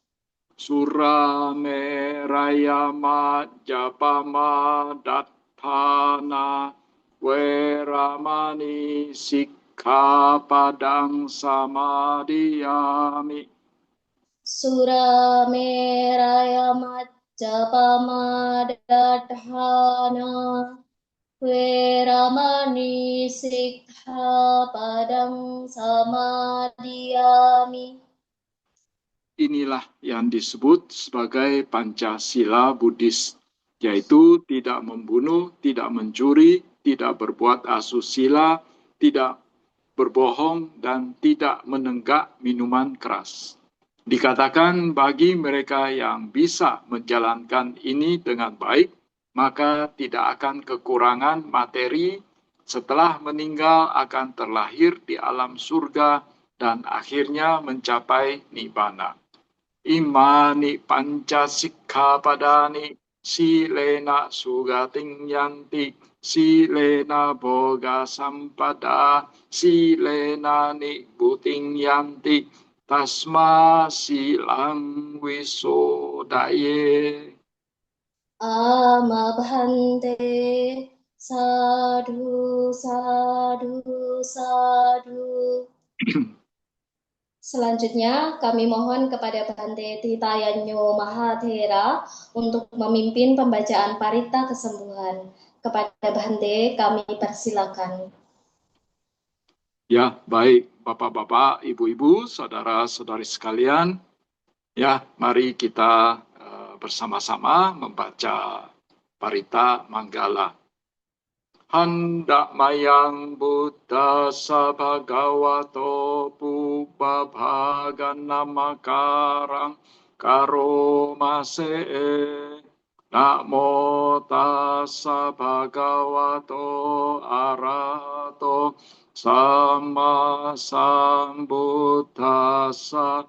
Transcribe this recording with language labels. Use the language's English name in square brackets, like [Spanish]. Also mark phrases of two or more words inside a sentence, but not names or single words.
[Pali] Surameraya Majapama Dattana Weramani Sikkhapadang Samadhiyami. Surameraya Majapama Dattana Weramani Sikkhapadang Samadhiyami. [Indonesian] Inilah yang disebut sebagai Pancasila Buddhis, yaitu tidak membunuh, tidak mencuri, tidak berbuat asusila, tidak berbohong, dan tidak menenggak minuman keras. Dikatakan bagi mereka yang bisa menjalankan ini dengan baik, maka tidak akan kekurangan materi, setelah meninggal akan terlahir di alam surga dan akhirnya mencapai nibbana. [Pali] Imani panca sikkhapadani silena sugating yanti silena boga sampada silena nibbuting yanti tasma silang wisodaye. Amabhante. Sadhu, sadhu, sadhu. [Indonesian] Selanjutnya, kami mohon kepada Bhante Titayanyo Mahathera untuk memimpin pembacaan Parita Kesembuhan. Kepada Bhante, kami persilakan. Ya, baik. Bapak-bapak, Ibu-ibu, saudara-saudari sekalian, ya, mari kita bersama-sama membaca Parita Manggala. [Pali] Handak mayang Buddha sabhagavato pubabhagan namakarang karomase. Namo tassa bhagavato arahato sama sambuddhassa.